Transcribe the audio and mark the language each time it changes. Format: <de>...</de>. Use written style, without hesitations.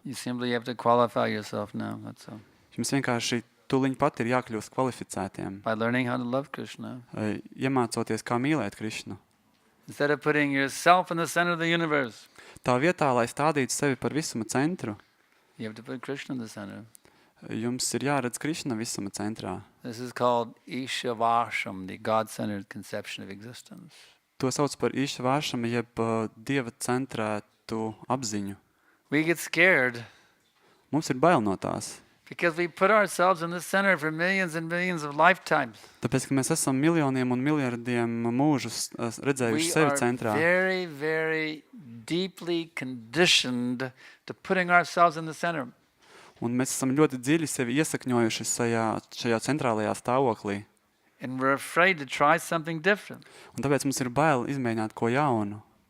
<en>You simply have to qualify yourself now, that's all.</en> <lv>Jums vienkārši tuliņ pat ir jākļūst kvalificētiem,</lv> <en>By learning how to love Krishna.</en> <lv>iemācoties, kā mīlēt Krišnu.</lv> <en>Instead of putting yourself in the center of the universe,</en> <lv>Tā vietā, lai stādītu sevi par visuma centru,</lv> <en>you have to put Krishna in the center.</en> <lv>jums ir jāredz Krišna visuma centrā.</lv> <en>This is called Ishavasham, the God-centered conception of existence.</en> <lv>To sauc par Išvāšam, jeb Dieva centrētu citu apziņu.</lv> <en>We get scared</en> <lv>Mums ir bail no tās.</lv> <en>because we put ourselves in the center for millions and millions of lifetimes.</en> <lv>Tāpēc, ka mēs esam miljoniem un miljardiem mūžus redzējuši</lv> <en>We</en> <lv>sevi</lv> <en>are</en> <lv>centrā.</lv> <en>very, very deeply conditioned to putting ourselves in the center.</en> <lv>Un mēs esam ļoti dziļi sevi iesakņojuši šajā centrālajā stāvoklī.</lv> <en>And we're afraid to try something different.</en> <lv>Un tāpēc mums ir bail izmēģināt ko jaunu.</lv>